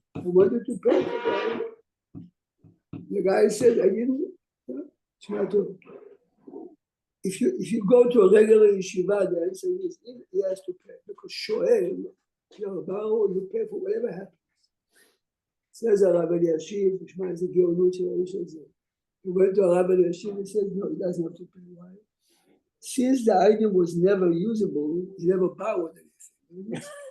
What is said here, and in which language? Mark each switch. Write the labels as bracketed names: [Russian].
[English] I wanted to pay the guy. The guy said, I didn't. It's not true. If you go to a regular yeshiva, the answer is he has to pay because shoel, you're a borrower, you pay for whatever happens. [Hebrew] Says הרב אלישיב, תשמע איזה גאונות של האיש הזה. [English] He went to הרב אלישיב and said, no, he doesn't have to pay. Why? Since the item was never usable, he never borrowed anything.